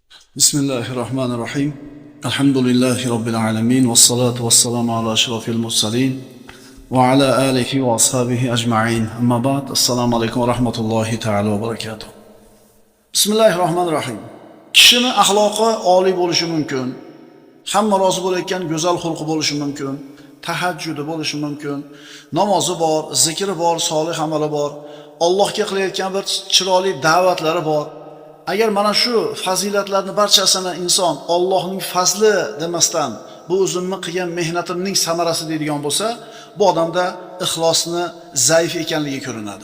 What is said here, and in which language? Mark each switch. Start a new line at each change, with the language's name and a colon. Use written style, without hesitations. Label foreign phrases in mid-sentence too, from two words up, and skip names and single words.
Arabic: بسم الله الرحمن الرحيم. الحمد لله رب العالمين. والصلاة والسلام على أشرف المرسلين. وعلى آله وأصحابه أجمعين. أما بعد. السلام عليكم ورحمة الله تعالى وبركاته. بسم الله الرحمن الرحيم.
Uzbek: Kishining axloqi oliy bo'lishi mumkin. Hamma rozi bo'layotgan go'zal xulqi bo'lishi mumkin. Tahajjudi bo'lishi mumkin. Namozi bor, zikri bor, solih amali bor. Allohga qilayotgan bir chiroyli da'vatlari bor. Agar mana shu fazilatlarning barchasini inson Allohning fazli demasdan, bu o'zimni qilgan mehnatimning samarasi deydigan bo'lsa, bu odamda ixlosni zaif ekanligi ko'rinadi.